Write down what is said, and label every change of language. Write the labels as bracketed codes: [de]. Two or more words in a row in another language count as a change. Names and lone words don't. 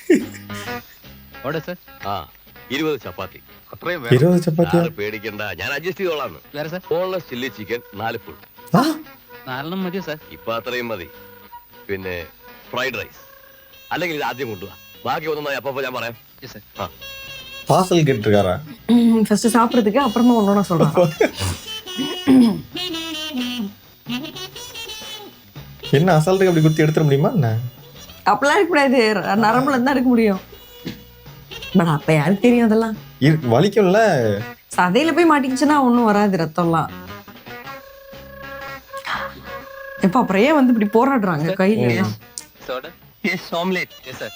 [ml] ആ, 20 ചപ്പാത്തി. അത്രയും 20 ചപ്പാത്തി പേടിക്കണ്ട, ഞാൻ അഡ്ജസ്റ്റ് ചെയ്തോളാന്ന്. [en] boneless chilli chicken [ml] 4 ഫുൾ. 4 മതിയോ സാർ? ഇപ്പൊ അത്രയും മതി. പിന്നെ [en] fried rice. [ml] അല്ലെങ്കിൽ ഇത് ആദ്യം കൊണ്ടുപോവാ, ബാക്കി ഒന്നും അപ്പൊ ഞാൻ പറയാം. [ta] பார்சல் கேட்டிருக்காரா? ஃபர்ஸ்ட் சாப்பிடுறதுக்கு அப்புறமா ஒண்ணு சொல்றேன். என்ன அசால்ட்டுக்கு அப்படி குத்தி எடுத்துட முடியுமா என்ன? அப்பலாம் இருக்க கூடாது, நரம்புல இருந்தா எடுக்க முடியும். பட் அப்ப யாருக்கு தெரியும் அதெல்லாம்? வலிக்கும்ல. சதையில போய் மாட்டிக்கிச்சுன்னா ஒண்ணும் வராது ரத்தம்லாம். எப்ப அப்புறம் ஏன் வந்து இப்படி போராடுறாங்க கையில எல்லாம்? [ml] സോഡ [en] yes omelette yes sir